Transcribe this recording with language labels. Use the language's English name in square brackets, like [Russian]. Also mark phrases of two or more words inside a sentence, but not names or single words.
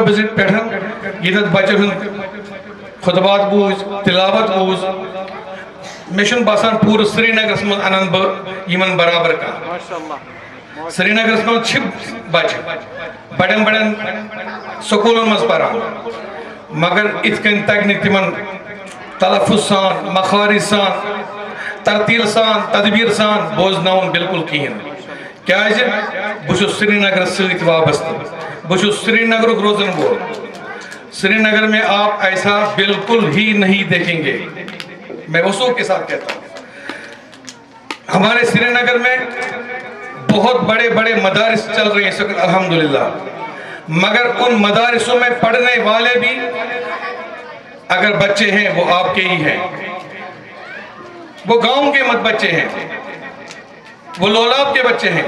[Kashmiri] وزٹ پٮ۪ٹھ ییٚتٮ۪تھ بچن ہُنٛد خطبات بوٗز تلاوت بوٗز مےٚ چھُنہٕ باسان پوٗرٕ سرینگرس منٛز انن بہٕ یِمن برابر کانٛہہ سرینگرس منٛز چھِ بچہِ بڑٮ۪ن بڑٮ۪ن سکوٗلن منٛز پران مگر یِتھ کٔنۍ تگہِ نہٕ تِمن تلفظ سان مخارج سان ترتیل سان تدبیر سان بوزناوُن بالکل کِہیٖنۍ کیازِ بہٕ چھُس سرینگرس سۭتۍ وابستہٕ بہٕ چھُس سرینگرُک روزن وول [Urdu] سری نگر میں آپ ایسا بالکل ہی نہیں دیکھیں گے میں وصول کے ساتھ کہتا ہوں ہمارے سری نگر میں بہت بڑے بڑے مدارس چل رہے ہیں اس وقت الحمدللہ مگر ان مدارسوں میں پڑھنے والے بھی اگر بچے ہیں وہ آپ کے ہی ہیں وہ گاؤں کے مت بچے ہیں وہ لولاب کے بچے ہیں